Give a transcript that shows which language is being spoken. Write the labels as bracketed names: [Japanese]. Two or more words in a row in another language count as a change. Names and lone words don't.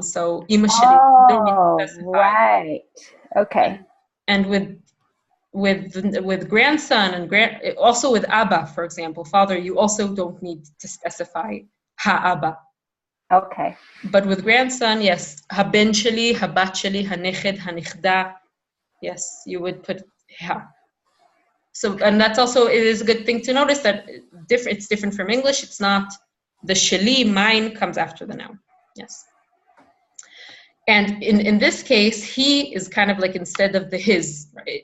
[Hebrew] So Ima Shali. [English] Oh, right. Okay. And with grandson and also with Abba, for example, father, you also don't need to specify ha-Abba. Okay. But with grandson, yes, [Hebrew] ha-ben sheli, ha-bat sheli, ha-neched, ha-nichda, [English] yes, you would put ha. So, and that's also, it is a good thing to notice that it's different from English. It's not the sheli, mine, comes after the noun. Yes. And in this case, he is kind of like instead of the his, right?